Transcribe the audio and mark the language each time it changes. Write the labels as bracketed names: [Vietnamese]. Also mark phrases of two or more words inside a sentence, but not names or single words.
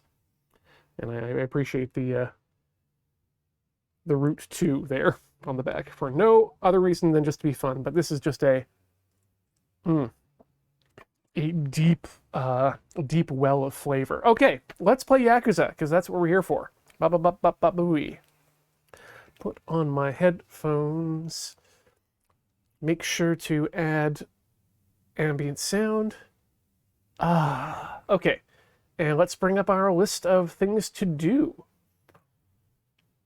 [English] And I appreciate the root 2 there on the back for no other reason than just to be fun. But this is just a deep well of flavor. Okay, let's play Yakuza, because that's what we're here for. Ba-ba-ba-ba-ba-booey. Put on my headphones. Make sure to add ambient sound. Okay. And let's bring up our list of things to do.